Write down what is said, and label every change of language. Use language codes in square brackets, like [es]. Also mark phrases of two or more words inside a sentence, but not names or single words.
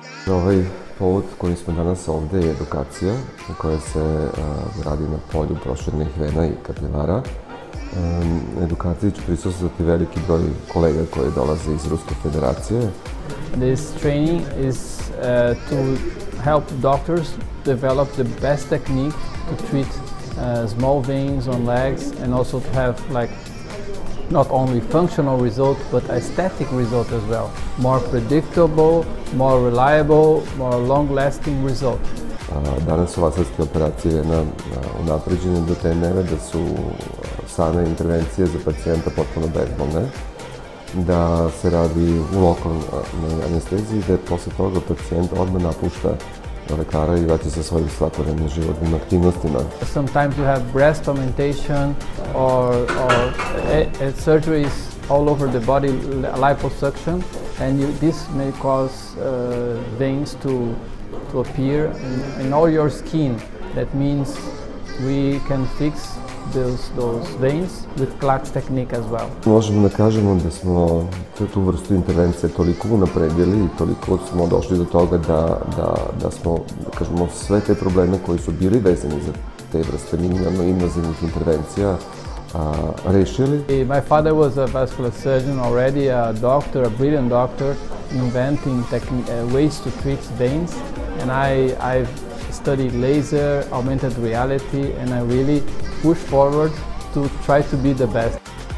[sr] Dakle, ovaj povod koji smo danas ovde je edukacija koja se radi na polju proširenih vena i kapilara. Edukaciji ću prisustvovati veliki broj kolega koji dolaze iz Ruske federacije. [en] This training is to help doctors develop the best technique to treat small veins on legs and also to have not only functional result but aesthetic result as well. More predictable, more reliable, more long-lasting result. [sr] Danas su laserske operacije vena unapređene do te mere da su same intervencije za pacijenta potpuno bezbolne, da se radi u lokalnoj anesteziji, da posle toga pacijent odmah napušta lekara i vraća sa svojim svakodnevnim životnim aktivnostima. [en] Sometimes you have breast augmentation or surgeries all over the body, liposuction, and this may cause veins to appear in all your skin. That means we can fix those veins with ClaCS technique as well. [sr] Možemo da kažemo da smo tu vrstu intervencije toliko unapredili i toliko smo došli do toga da smo, kažemo, sve te probleme koji su bili vezani za te vrste minimalno invazivnih intervencija rešili. [en] My father was a vascular surgeon already, a doctor, a brilliant doctor, inventing ways to treat veins, and I've studied laser, augmented reality, and I really push forward to try to be the best.